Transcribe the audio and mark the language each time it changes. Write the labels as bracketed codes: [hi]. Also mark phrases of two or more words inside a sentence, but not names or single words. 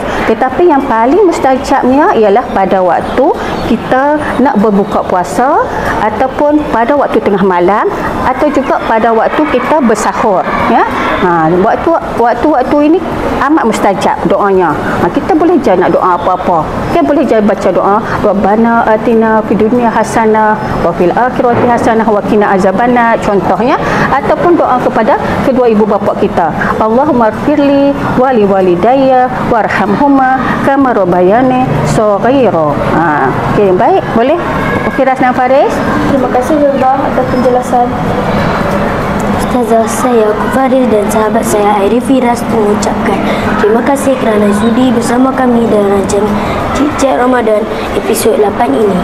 [ms] Tetapi yang paling mustajabnya ialah pada waktu kita nak berbuka puasa ataupun pada waktu tengah malam atau juga pada waktu kita bersahur ya. Waktu-waktu ini amat mustajab doanya. Kita boleh je nak doa apa-apa. Kita boleh je baca doa [ar] ربنا آتنا في الدنيا حسنة وفي الآخرة حسنة وقنا عذاب النار [ms] contohnya, ataupun doa kepada kedua ibu bapa kita, [ar] اللهم اغفر لي ولوالدي وارحمهما كما ربياني صغيرا. [ms] Okey, baik, boleh Firas dan Faris? Terima kasih Ustazah atas penjelasan. Ustazah, saya Aku Faris dan sahabat saya Airi Firas mengucapkan terima kasih kerana sudi bersama kami dalam rancangan Cik Ramadan episod 8 ini.